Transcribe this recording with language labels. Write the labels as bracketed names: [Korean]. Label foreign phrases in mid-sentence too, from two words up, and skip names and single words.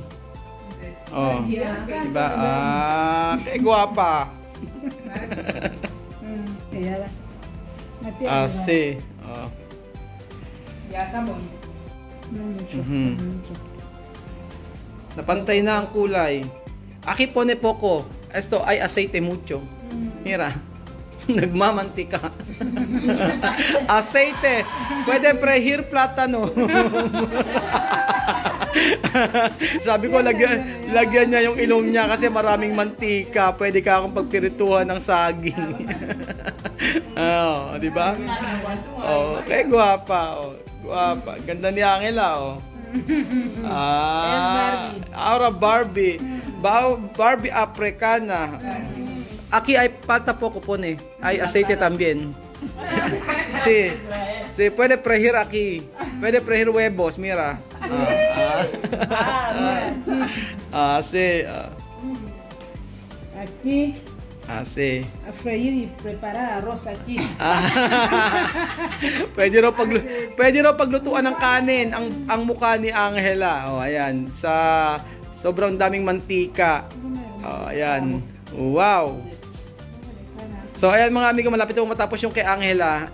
[Filipino] Oh. Diba? Guwapa. [Spanish] Así. Oh. [Filipino] Napantay na ang kulay. [Spanish] Aquí pone poco. Esto ay aceite mucho. Mira. [Filipino] Nagmamantika. Aceite. [Spanish] Pwede prehir plátano. [Filipino] Sabi ko, lagyan niya yung ilong niya kasi maraming mantika. Pwede ka akong pagpirituhan ng saging. Oh, di ba? Oh, kay guwapa. Oh, guwapa. Ganda ni Angela, [Spanish] oh. Ahora Barbie. Barbie Africana. Aquí hay pata poco pone. Hay aceite también. Sí. Sí, puede freír aquí. Puede freír huevos, mira. Sí. Aquí. Sí. A freír y preparar arroz aquí. [Filipino] Pwede raw paglutuan ng kanin ang mukha ni Angela. Oh, ayan. Sa sobrang daming mantika. Oh, ayan. Wow. So ayan mga amigo, malapit na matapos yung kay Angela.